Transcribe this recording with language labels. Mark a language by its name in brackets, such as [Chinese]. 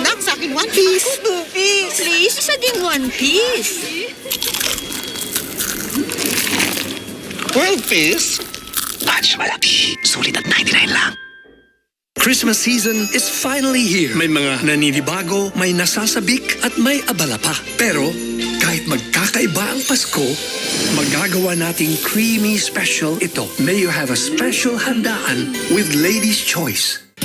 [Filipino] Nak, sa akin one piece. Bubi, please, isa din one piece. World piece? Batch malaki. Sulit at 99 lang. [English] Christmas season is finally here. [Filipino] May mga naninibago, may nasasabik at may abala pa. Pero kahit magkakaiba ang Pasko, magagawa nating [English] creamy special [Filipino] ito. [English] May you have a special handaan with Lady's Choice.